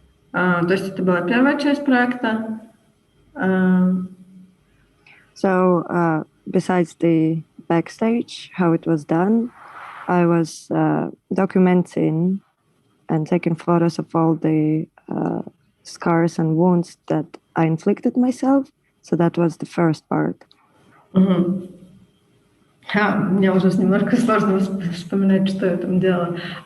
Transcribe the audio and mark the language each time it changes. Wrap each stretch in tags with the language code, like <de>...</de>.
<ru>То есть это была первая часть проекта.</ru> <en>So, besides the backstage, how it was done, I was documenting and taking photos of all the scars and wounds that I inflicted myself. So that was the first part.</en> <ru>Мне уже немножко сложно вспоминать, что я там делала.</ru>